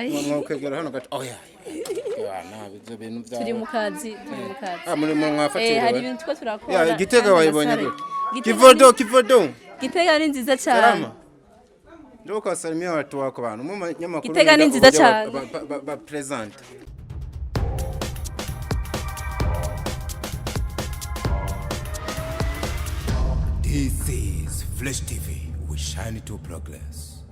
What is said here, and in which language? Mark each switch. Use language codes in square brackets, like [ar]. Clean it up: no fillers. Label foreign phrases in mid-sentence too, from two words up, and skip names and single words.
[rn] mwokegera hano gato oya ibyo bintu bya turi mu kazi muri mwafatira hari ibintu two turakora Gitega wayibonye gute Gitega kivodo Gitega ni nziza cyane [sw] salama ndio ukasalimia watu wako [rn] bana nyamakuru Gitega ni nziza cyane ba present. [en] This is Flash TV. We shine to progress.